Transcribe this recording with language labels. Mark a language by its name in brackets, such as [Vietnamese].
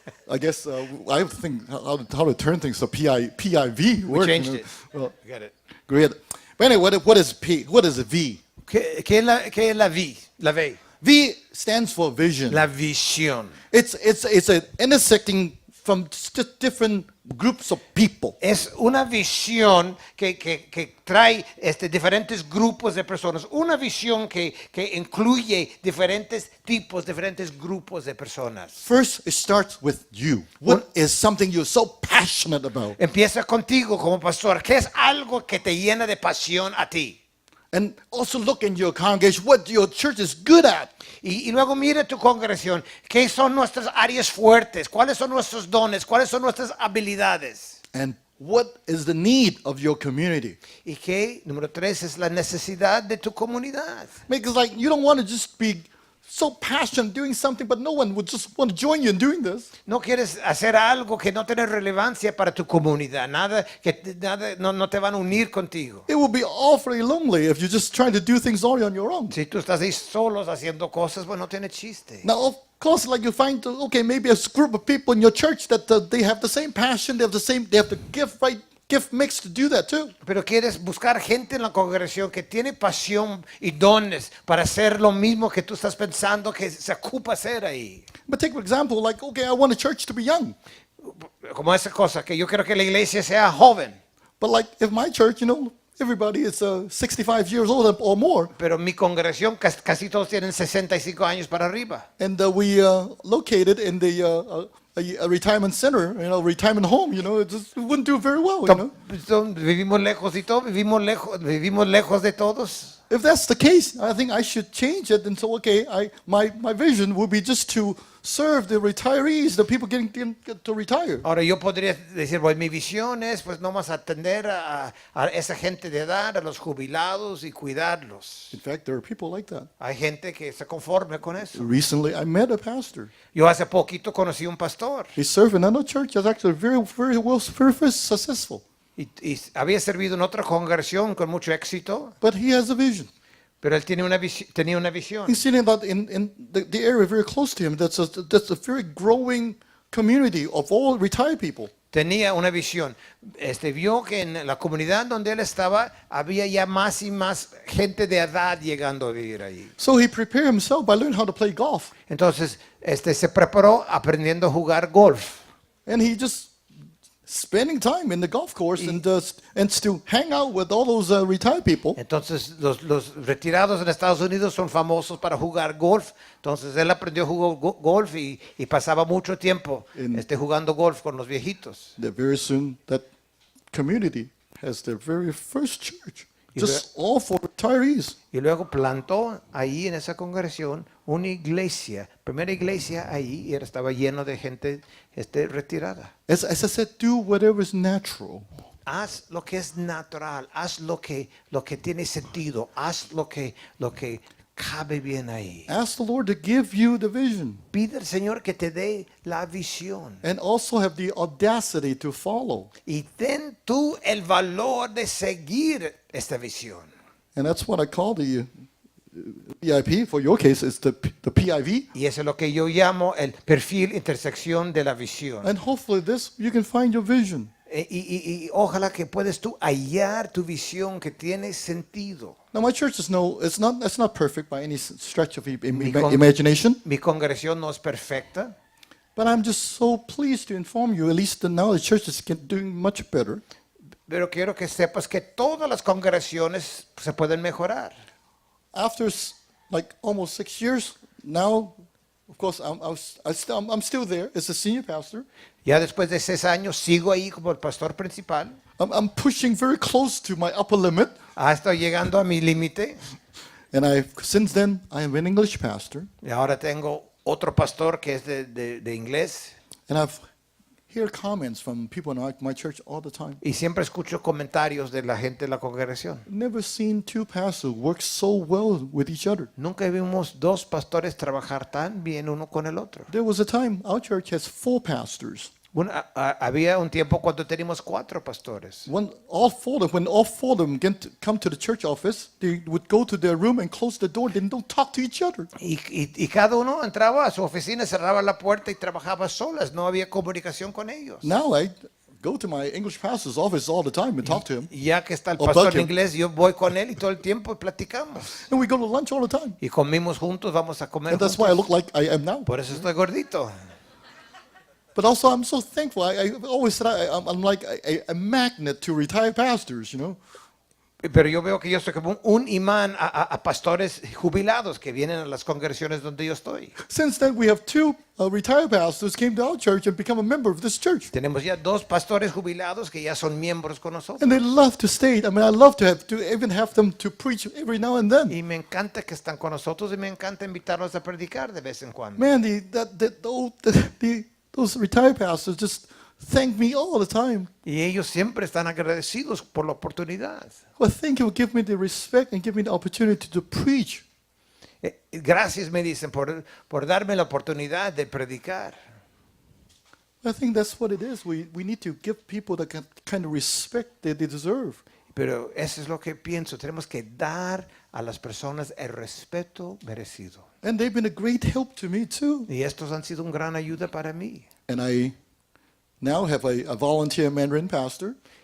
[English] I guess I have to think how to turn things so PIV work. changed it. Well, Got it. great. But anyway, what is P? What is a V? [Spanish] ¿Qué es la V? La V. [English] V stands for vision. [Spanish] La visión. [English] It's an intersecting from just different groups of people. [Spanish] Es una visión que trae diferentes grupos de personas. Una visión que incluye diferentes tipos, diferentes grupos de personas. [English] First, it starts with you. What is something you're so passionate about? [Spanish] Empieza contigo como pastor. ¿Qué es algo que te llena de pasión a ti? [English] And also look in your congregation what your church is good at. [Spanish] Y luego mira tu congregación. ¿Qué son nuestras áreas fuertes? ¿Cuáles son nuestros dones? ¿Cuáles son nuestras habilidades? [English] And what is the need of your community? [Spanish] Y que, número 3, es la necesidad de tu comunidad. [English] Because like you don't want to just be so passionate doing something, but no one would just want to join you in doing this. [Spanish] No quieres hacer algo que no tiene relevancia para tu comunidad. Nada no te van a unir contigo. [English] It would be awfully lonely if you're just trying to do things all on your own. [Spanish] Si tú estás ahí solos haciendo cosas, bueno, no tiene chiste. [English] Now, of course, like you find, okay, maybe a group of people in your church that they have the same passion, they have the gift mix to do that too. [Spanish] Pero quieres buscar gente en la congregación que tiene pasión y dones para hacer lo mismo que tú estás pensando que se ocupa hacer ahí. [English] But take for example, like, okay, I want a church to be young. [Spanish] Como esa cosa, que yo quiero que la iglesia sea joven. [English] But like, if my church, everybody is 65 years old or more. [Spanish] Pero mi congregación casi todos tienen 65 años para arriba. [English] And we located in a retirement center, retirement home, it wouldn't do very well, [Spanish] Vivimos lejos y todo, vivimos lejos de todos. [English] If that's the case, I think I should change it and say, okay, my vision would be just to serve the retirees, the people getting to retire. [Spanish] Ahora yo podría decir, pues mi visión es pues nomás atender a esa gente de edad, a los jubilados y cuidarlos. [English] In fact, there are people like that. [Spanish] Hay gente que se conforme con eso. [English] Recently, I met a pastor. [Spanish] Yo hace poquito conocí un pastor [English] He served in another church that's actually very successful. [Spanish] y había servido en otra congregación con mucho éxito, [English] But he has a vision. [Spanish] pero él tenía una visión. He's seen that in the area very close to him, that's a very growing community of all retired people. Tenía una visión. Vio que en la comunidad donde él estaba había ya más y más gente de edad llegando a vivir ahí. [English] So he prepared himself by learning how to play golf. [Spanish] Entonces, se preparó aprendiendo a jugar golf. [English] And he just spending time in the golf course and to hang out with all those retired people. [Spanish] Entonces, los retirados en Estados Unidos son famosos para jugar golf. Entonces, él aprendió a jugar golf y pasaba mucho tiempo jugando golf con los viejitos. [English] That very soon, that community has their very first church, [Spanish] Y [English] just all for retirees. [Spanish] Y luego plantó ahí en esa congregación una iglesia, primera iglesia ahí, y estaba lleno de gente retirada. [English] As I said, do whatever is natural. [Spanish] Haz lo que es natural, haz lo que tiene sentido, haz lo que cabe bien ahí. [English] Ask the Lord to give you the vision [Spanish] Pide al Señor que te dé la visión. [English] and also have the audacity to follow. [Spanish] Y ten tú el valor de seguir esta visión. [English] And that's what I call the VIP. For your case, it's the PIV. [Spanish] Y eso es lo que yo llamo el perfil intersección de la visión. [English] And hopefully this, you can find your vision. [Spanish] Y ojalá que puedas tú hallar tu visión que tiene sentido. [English] Now, my church is it's not perfect by any stretch of [Spanish] Mi con- [English] imagination, [Spanish] Mi congregación no es perfecta, [English] but I'm just so pleased to inform you, at least now the church is doing much better. [Spanish] pero quiero que sepas que todas las congregaciones se pueden mejorar. [English] After like almost 6 years, now, of course, I'm still there as a senior pastor. [Spanish] Ya después de 6 años sigo ahí como el pastor principal. [English] I'm pushing very close to my upper limit. [Spanish] Estoy llegando a mi límite. [English] And since then, I am an English pastor. [Spanish] Y ahora tengo otro pastor que es de inglés. [English] And I've heard comments from people in my church all the time. [Spanish] Y siempre escucho comentarios de la gente de la congregación. [English] Never seen two pastors work so well with each other. [Spanish] Nunca vimos dos pastores trabajar tan bien uno con el otro. [English] There was a time our church has 4 pastors. [Spanish] Había un tiempo cuando teníamos 4 pastores. [English] When all 4 of them come to the church office, they would go to their room and close the door. They don't talk to each other. [Spanish] Y cada uno entraba a su oficina, cerraba la puerta y trabajaba solas. No había comunicación con ellos. [English] Now I go to my English pastor's office all the time and talk to him. [Spanish] Y ya que está el O pastor [English] bug him. [Spanish] inglés, yo voy con él y todo el tiempo platicamos. [English] And we go to lunch all the time. [Spanish] Y comimos juntos, vamos a comer [English] And that's why I [Spanish] juntos. [English] look like I am now. [Spanish] Por eso estoy gordito. [English] But also, I'm so thankful. I always said I'm like a magnet to retired pastors, you know. [Spanish] Pero yo veo que yo soy como un imán a pastores jubilados que vienen a las congregaciones donde yo estoy. [English] Since then, we have 2 retired pastors came to our church and become a member of this church. [Spanish] Tenemos ya 2 pastores jubilados que ya son miembros con nosotros. [English] And they love to stay. I mean, I love to even have them to preach every now and then. [Spanish] Y me encanta que están con nosotros y me encanta invitarlos a predicar de vez en cuando. [English] Man, those retired pastors just thank me all the time. [Spanish] Y ellos siempre están agradecidos por la oportunidad. [English] Well, thank you. Give me the respect and give me the opportunity to preach. [Spanish] Gracias, me dicen, por darme la oportunidad de predicar. [English] I think that's what it is. We need to give people the kind of respect that they deserve. [Spanish] Pero eso es lo que pienso. Tenemos que dar a las personas el respeto merecido. [English] And they've been a great help to me too. [Spanish] Y estos han sido una gran ayuda para mí. [English] And I now have a volunteer Mandarin pastor.